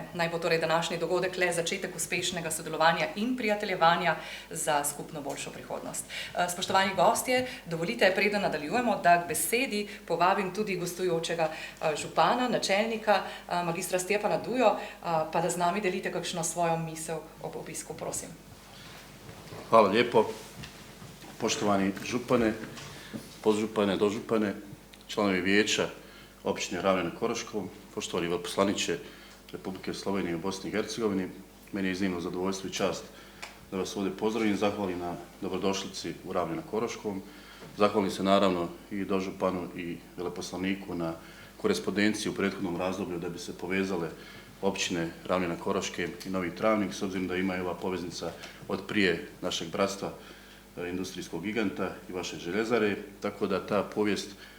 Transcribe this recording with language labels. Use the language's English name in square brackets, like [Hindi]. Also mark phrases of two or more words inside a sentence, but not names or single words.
[Slovenian] Naj bo torej današnji dogodek le začetek uspešnega sodelovanja in prijateljevanja za skupno boljšo prihodnost. Spoštovani gostje, dovolite, preden nadaljujemo, da k besedi povabim tudi gostujočega župana, načelnika, magistra Stjepana Dujo, pa da z nami delite kakšno svojo misel ob obisku, prosim. [Croatian] Hvala lijepo. Poštovani župane, podžupane, dožupane, članovi vijeća općine Ravne na Koroškom, poštovani veleposlaniče Republike Slovenije u Bosni i Hercegovini, meni je iznimno zadovoljstvo i čast da vas ovdje pozdravim, zahvalim na dobrodošlici u Ravne na Koroškom Zahvalim se naravno i dožupanu i veleposlaniku na korespondenciji u prethodnom razdoblju da bi se povezale općine Ravnina Koroške i Novi Travnik, s obzirom da ima ova poveznica od prije našeg bratstva industrijskog giganta i vaše željezare, tako da ta povijest